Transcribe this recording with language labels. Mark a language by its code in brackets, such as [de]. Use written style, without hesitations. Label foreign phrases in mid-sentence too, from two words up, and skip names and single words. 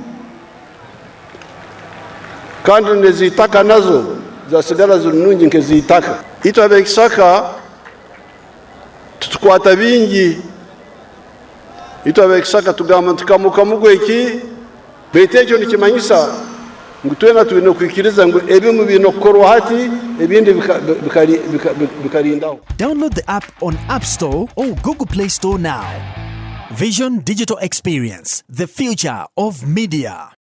[nyo] kandi nezitaka nazo za sigara ziri nungi nkezitaka ito abekisaka tutukwata bingi ito abekisaka tugamba tukamuka mugweki betejo nikimanyisa ngutwena tuino kwikiriza ngo ebimu bino korwa hati ebindi bikarindaho. [en] Download the app on App Store or Google Play Store now. Vision Digital Experience, the future of media.